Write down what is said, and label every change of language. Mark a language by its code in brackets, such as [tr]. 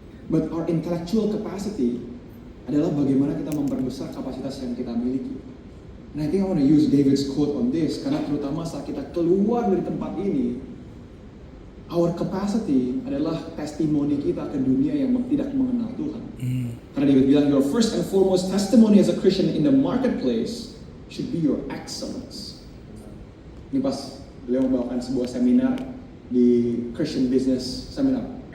[en] But our intellectual capacity [id] adalah bagaimana kita memperbesar kapasitas yang kita miliki. [en] And I think I want to use David's quote on this, [id] karena terutama saat kita keluar dari tempat ini, [en] our capacity [id] adalah testimoni kita ke dunia yang tidak mengenal Tuhan. Karena David bilang, [en] your first and foremost testimony as a Christian in the marketplace should be your excellence. [id] Ini pas beliau membawakan sebuah seminar di Christian Business Seminar.